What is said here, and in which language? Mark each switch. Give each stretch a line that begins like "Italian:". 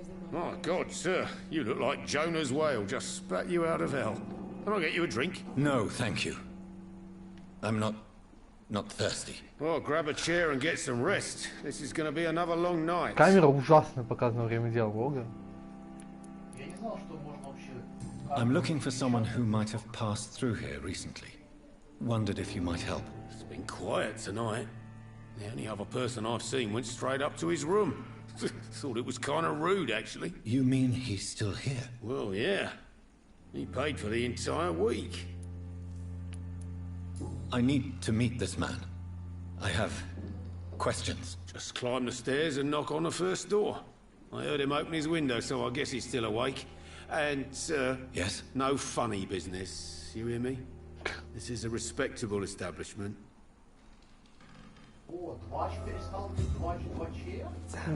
English: My God, sir, you look like Jonah's whale just spat you out of hell. Can I get you a drink? No, thank you. I'm not thirsty. Well, grab a chair and get some rest. This is going to be another long night.
Russian: Камера ужасно показана во время диалога. Я не знал, что можно вообще...
English: I'm looking for someone who might have passed through here recently. Wondered if you might help. It's been quiet tonight. The only other person I've seen went straight up to his room. Thought it was kind of rude, actually. You mean he's still here? Well, yeah. He paid for the entire week. I need to meet this man. I have questions. Just climb the stairs and knock on the first door. I heard him open his window, so I guess he's still awake. And, Yes? no funny business. You hear me? This is a respectable establishment.
Russian: О, двач перестал быть двачем?